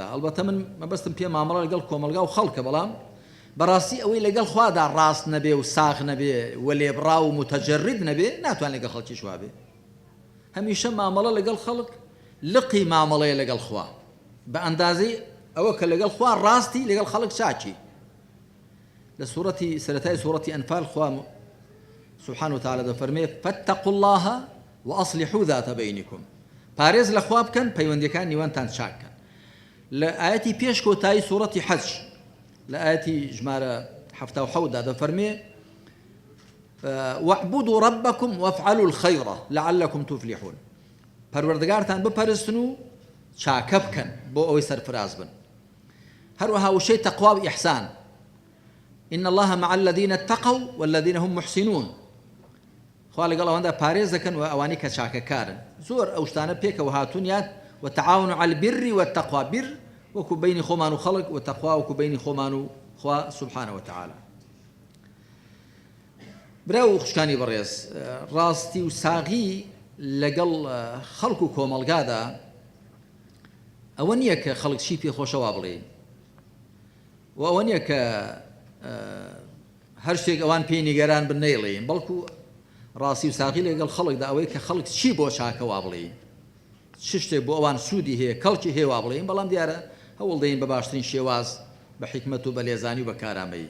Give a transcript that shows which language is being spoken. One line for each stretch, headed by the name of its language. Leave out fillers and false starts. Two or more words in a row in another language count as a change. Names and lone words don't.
Central Kurdish: ئەلبەتە من مەبەستم پێ مامەڵە لەگەڵ کۆمەلگا و خەڵکە بەڵام بەڕاستی ئەوەی لەگەڵ خوادا ڕاست نەبێ و ساغ نەبێ و لێبڕاو و متەجەرید نەبێ ناتوان لەگەڵ خەڵکیش وابێ. هەمیشە مامەڵە لەگەڵ خەڵک لقی مامەڵەیە لەگەڵ خوا بە ئەندازەی ئەوە کە لەگەڵ خوا ڕاستی لەگەڵ خەڵک چاچی. لە سوورەتی سەرەتای سوورەتی ئەنفال خوا
Arabic: سبحانه وتعالى
Central Kurdish: دەفەرمێ
Arabic: فاتقوا الله وأصلحوا ذات بينكم
Central Kurdish: پارێز لە خوا بکەن پەیوەندیەکان نێوانتان چاک بکەن. لە ئاەتی پێش کۆتایی سوورەتی حەج لە ئاەتی ژمارە 77 دا دەفەرمێ
Arabic: واعبدوا ربكم وافعلوا الخير لعلكم تفلحون
Central Kurdish: پەروەردگارتان بپەرستن و چاکە بکەن بۆ ئەوەی سەرفراز بن. هەروەها وشەی تەقوا و ئیحسان
Arabic: إن الله مع الذين اتقوا والذين هم محسنون
Central Kurdish: خوا لەگەڵ ئەواندا پارێز دەکەن و ئەوانی کە چاکەکارن. زۆر ئەو شتانە پێکەوە هاتوونیان
Arabic: وتعاونوا على البر والتقوى
Central Kurdish: بر وەکو بینی خۆمان و خەڵک و تەقوا وەکو بینی خۆمان و خوا
Arabic: سبحانه وتعالى.
Central Kurdish: براو خوشکانی بەڕێز ڕاستی و ساغی لەگەڵ خەڵک و کۆمەڵگادا ئەوە نییە کە خەڵک چی پێخۆشەوا بڵێ و ئەوە نییە کە هەر شتێک ئەوان پێی نیگەران بن نەیڵێن بەڵکو ڕاستی و ساغی لەگەڵ خەڵکدا ئەوەی کە خەڵک چی بۆ چاکەوا بڵێن چ شتێک بۆ ئەوان سوودی هەیە کەڵکی هێوا بڵێن بەڵام دیارە هەوڵ دەین بە باشترین شێواز بە حیکمەت و بە لێزانی و بە کارامەیی.